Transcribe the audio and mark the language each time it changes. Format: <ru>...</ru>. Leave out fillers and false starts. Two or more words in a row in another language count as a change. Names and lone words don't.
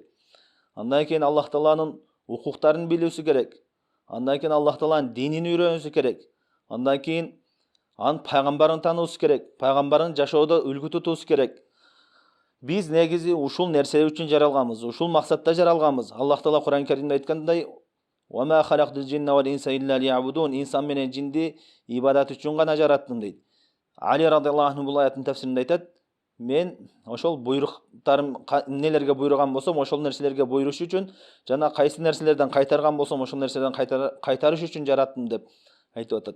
<ky>Андан кийин Аллах Тааланын укуктарын билүүсү керек. Андан кийин Аллах Тааланын динин үйрөнүүсү керек. Андан кийин анын пайгамбарын тануусу керек. Пайгамбарын жашоодо үлгү тутуусу керек. Биз негизи ушул нерсе үчүн жаралганбыз, ушул максатта жаралганбыз. Аллах Таала Кур'ан Каримде айткандай:</ky> <ar>"وما خلقت الجن والإنس إلا ليعبدون",</ar> <ky>инсан менен жинди ибадат үчүн гана жараттым дейт. Али</ky> <ar>رضي الله عنه</ar> <ky>бул аяттын тафсиринде айтат: мен ошол буйруктарым эмнелерге буйруган болсом ошол нерселерге буйруш үчүн жана кайсы нерселерден кайтарган болсом ошол нерселерден кайтарыш үчүн жараттым деп айтып атат.</ky>